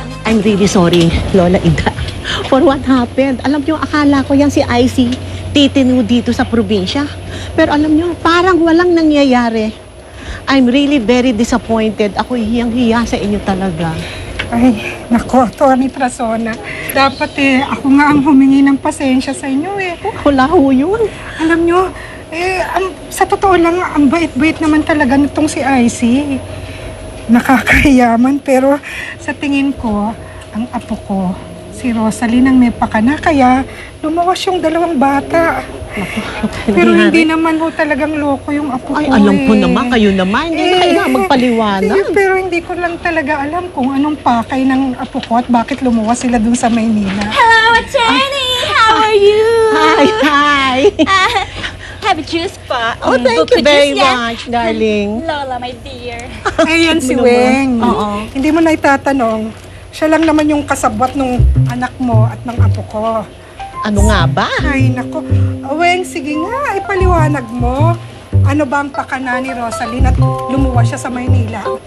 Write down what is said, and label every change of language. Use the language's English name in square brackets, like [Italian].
[English] I'm really sorry, Lola Ida, for what happened. [Filipino] Alam niyo, akala ko yan si IC titinu dito sa probinsya. Pero alam niyo, parang walang nangyayari. [English] I'm really very disappointed. [Filipino] Ako hiyang-hiya sa inyo talaga. Ay, nako, Tony Trasona. Dapat ako nga ang humingi ng pasensya sa inyo Wala ho yun. Alam nyo, sa totoo lang, ang bait-bait naman talaga nitong si IC. Nakakahiyaman, pero sa tingin ko, ang apo ko, si Rosaline ang may pakana, kaya lumawas yung dalawang bata. Pero hindi naman ho talagang loko yung apo ko. Ay, alam ko naman, kayo naman. Hindi na kailangan magpaliwanag. Pero hindi ko lang talaga alam kung anong pakay ng apo ko at bakit lumuwas sila dun sa Maynila. [English] Hello, Attorney! How are you? Hi! Have a juice pa. Oh, thank you very much, darling. Lola, my dear. [Filipino] Ayan si Ano naman? Weng. Oo. Hindi mo na itatanong. Siya lang naman yung kasabwat ng anak mo at ng apo ko. Ano nga ba? Ay, nako. Weng, sige nga, ipaliwanag mo. Ano ba ang pakana ni Rosaline at lumuwas siya sa Maynila?